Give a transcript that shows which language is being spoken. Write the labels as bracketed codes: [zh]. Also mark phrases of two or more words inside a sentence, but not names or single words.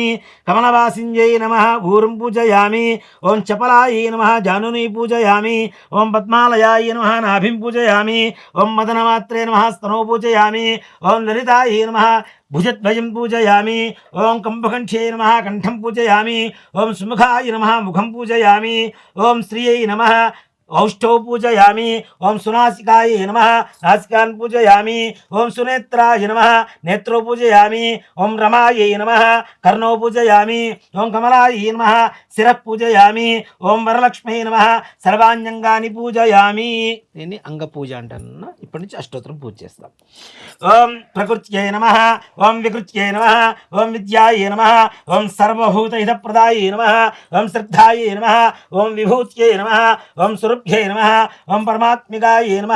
[sa] కమలవాసిన్యై నమః ఊరుం పూజయామి. ఓం చపలాయ నమః జానుని పూజయామి. ఓం పద్మాలయాయ నమః నాభిం పూజయామి. ఓం మదనమాత్రే నమః స్తనో పూజయామి. ఓం లలితాయ నమః భుజద్వయం పూజయామి. ఓం కంభకంఠ్యై నమః కంఠం పూజయామి. ఓం సుముఖాయ నమః ముఖం పూజయామి. ఓం శ్రియై నమః औष्ठौ पूजयामि. ओं सुनासिकाय नमः नासिकान् पूजयामि. ओं सुनेत्राय नमः नेत्रो पूजयामि. ओं रमाय नमः कर्णौ पूजयामि. ओं कमलाय नमः शिरः पूजयामि. ओं वरलक्ष्मी नमः सर्वाण्यंगानि पूजयामि. [te] దీన్ని అంగ పూజ అంటాను. ఇప్పటి నుంచి అష్టోత్తరం పూజ చేస్తాం. [sa] ఓం ప్రకృత్యై నమః. ఓం వికృత్యై నమః. ఓం విద్యాయ నమః. ఓం సర్వభూతహితప్రదాయ నమః. ఓం శ్రద్ధాయ నమః. ఓం విభూత్యై నమః. ఓం సురభ్యై నమః. ఓం పరమాత్మికాయ నమః.